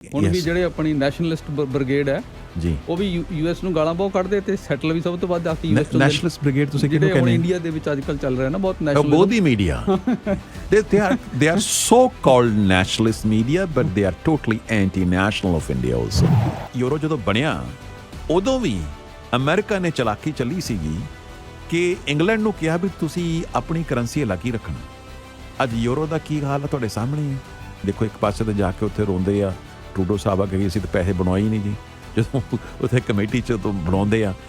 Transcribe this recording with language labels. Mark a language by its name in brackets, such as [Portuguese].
[Punjabi] ਹੁਣ ਵੀ ਜਿਹੜੇ ਆਪਣੀ ਨੈਸ਼ਨਲਿਸਟ ਬ੍ਰਿਗੇਡ ਹੈ ਜੀ, ਉਹ ਵੀ ਯੂਐਸ ਨੂੰ ਗਾਲਾਂ ਬਹੁਤ ਕੱਢਦੇ ਤੇ ਸੈਟਲ ਵੀ ਸਭ ਤੋਂ ਵੱਧ ਆ ਕੇ ਯੂਐਸ ਤੋਂ। ਨੈਸ਼ਨਲਿਸਟ ਬ੍ਰਿਗੇਡ ਤੁਸੀਂ ਕਿਹਨੂੰ ਕਹਿੰਦੇ? ਇੰਡੀਆ ਦੇ ਵਿੱਚ ਅੱਜ ਕੱਲ੍ਹ ਚੱਲ ਰਿਹਾ ਨਾ ਬਹੁਤ ਨੈਸ਼ਨਲ, [English] ਬਹੁਤ ਹੀ media they are so called nationalist media but they are totally anti-national of India also। [Punjabi] Euro ਜਦੋਂ ਬਣਿਆ ਉਦੋਂ ਵੀ ਅਮਰੀਕਾ ਨੇ ਚਲਾਕੀ ਚੱਲੀ ਸੀਗੀ ਕਿ ਇੰਗਲੈਂਡ ਨੂੰ ਕਿਹਾ ਵੀ ਤੁਸੀਂ ਆਪਣੀ ਕਰੰਸੀ ਅਲੱਗ ਹੀ ਰੱਖਣਾ। ਅੱਜ ਯੂਰੋ ਦਾ ਕੀ ਹਾਲ ਹੈ ਤੁਹਾਡੇ ਸਾਹਮਣੇ ਹੈ। ਦੇਖੋ ਇੱਕ ਪਾਸੇ ਤੇ ਜਾ ਕੇ ਉੱਥੇ ਰੋਂਦੇ ਆ, ਟਰੂਡੋ ਸਾਹਿਬ ਆ ਕਿ ਅਸੀਂ ਤਾਂ ਪੈਸੇ ਬਣਵਾਏ ਹੀ ਨਹੀਂ ਜੀ, ਜਦੋਂ ਉੱਥੇ ਕਮੇਟੀ 'ਚ ਤੋਂ ਬਣਾਉਂਦੇ ਆ।